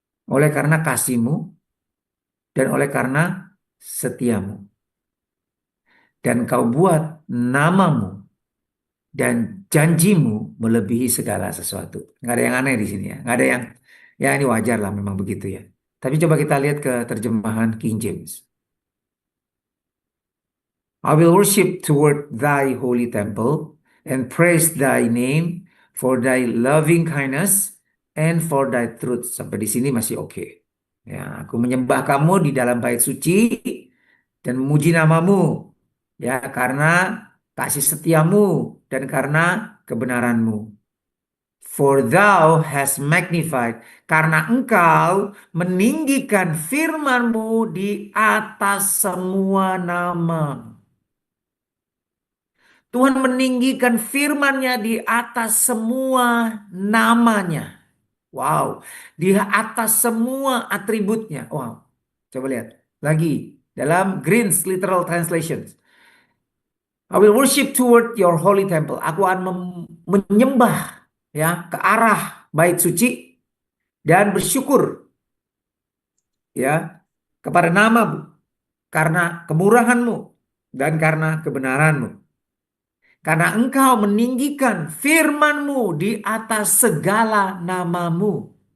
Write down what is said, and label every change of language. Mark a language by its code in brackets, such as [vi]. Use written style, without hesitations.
[id] Oleh karena kasih-Mu dan oleh karena setia-Mu. Dan Kau buat nama-Mu dan janji-Mu melebihi segala sesuatu. Nggak ada yang aneh di sini ya. Nggak ada yang, ya ini wajar lah memang begitu ya. Tapi coba kita lihat ke terjemahan King James. [en] I will worship toward thy holy temple and praise thy name for thy loving kindness and for thy truth. [id] Sampai di sini masih oke. Ya, aku menyembah kamu di dalam bait suci dan memuji namamu. Ya, karena kasih setiamu dan karena kebenaranmu. [en] For thou hast magnified, [id] karena engkau meninggikan firman-Mu di atas semua nama. Tuhan meninggikan firman-Nya di atas semua namanya. Wow, di atas semua atributnya. Wow, coba lihat lagi dalam Green's Literal Translation. [en] I will worship toward your holy temple. [id] Aku akan menyembah ya ke arah bait suci dan bersyukur ya kepada nama-Mu karena kemurahan-Mu dan karena kebenaran-Mu. Karena engkau meninggikan firman-Mu di atas segala nama-Mu.